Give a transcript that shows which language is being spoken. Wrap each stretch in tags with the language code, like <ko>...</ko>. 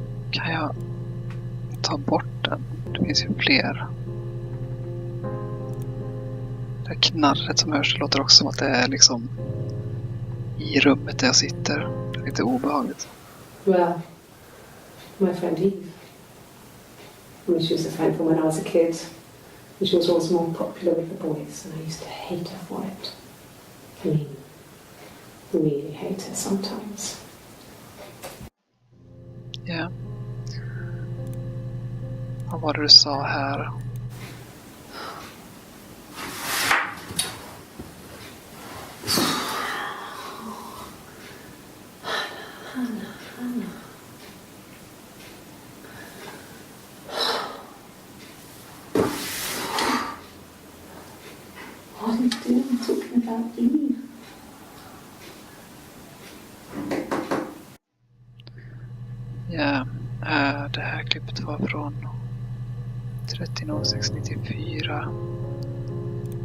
<sv>Kan jag ta bort den? Det finns ju fler. Det knarret som hörs låter också som att det är liksom i rummet där jag sitter. Det är lite obehagligt.</sv> <en>Well, my friend Eve. I mean, she was a friend from when I was a kid. And she was always more popular with the boys, and I used to hate her for it. I mean, really hate her sometimes. Ja. Yeah.</en> <sv>Vad var det du sa här?</sv> <en>What are you doing talking about Eve?</en> <sv>Ja, det här klippet var från 13.06.94.</sv>